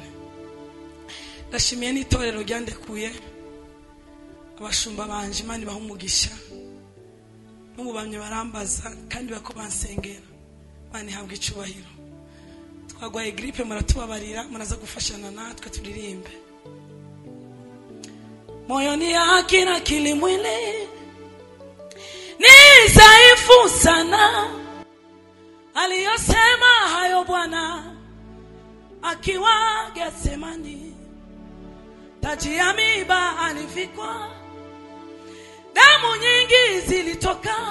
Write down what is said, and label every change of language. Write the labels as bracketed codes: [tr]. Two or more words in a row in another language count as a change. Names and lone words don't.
[rw] Ndashimiye n'itorero ryandekuye, abashumba banje. Imana ibahe umugisha. N'ububamye barambaza kandi bako bansengera. Imana ihabwe icyubahiro. Twagwaye gripe, muratubabarira, muraza gufashana natwe turirimbe. [sw] Moyoni yake na kilimwili ni dhaifu sana. Aliyosema hayo Bwana akiwa Getsemani, taji ya miiba alivikwa, damu nyingi zilitoka.